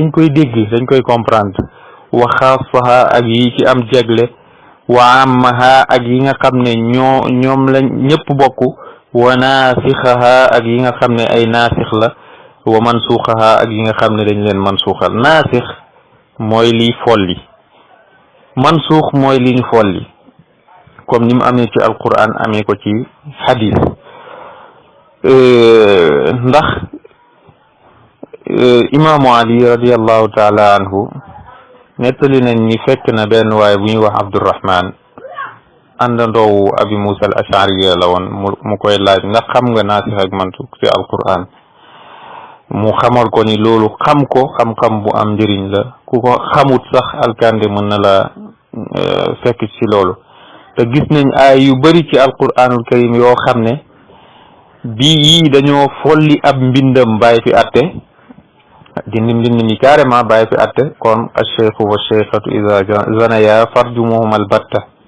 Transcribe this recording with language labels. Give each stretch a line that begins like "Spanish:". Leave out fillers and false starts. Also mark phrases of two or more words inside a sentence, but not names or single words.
Wolof: dañ koy dégg dañ koy comprendre
Arabic: وخاصها
Wolof: ak yi ci am jegle
Arabic: وعامها
Wolof: ak yi nga xam ne ñoom lañ ñëpp bokk
Arabic: وناسخها
Wolof: ak yi nga xam ne ay naasix la
Arabic: ومنسوخها
Wolof: ak yi nga xam ne dañ leen mansuuxal naasix mooy liy folli mansuux mooy li ñu folli comme ni mu amee ci alquran amee ko ci hadis ndax imaamu ali
Arabic: رضي الله تعالى عنه
Wolof: nettali nañ ni fekk na benn waaye bu ñuy wax Abdurrahman àndandoowu abi Musa al ashariya la woon mu koy laaj ndax xam nga naasix ak mansuux ci alquran mu xamal ko ni loolu xam ko xam-xam bu am njëriñ la ku ko xamut sax alkande mën na la fekk ci loolu te gis nañ ay yu bari ci
Arabic: القرآن الكريم
Wolof: yoo xam ne bii yii dañoo folli ab mbindam bàyyi fi atte dindi mbind mi carrément bàyyi fi atte kon
Arabic: الشيخ والشيخة إذا زنيا فارجموهم البتة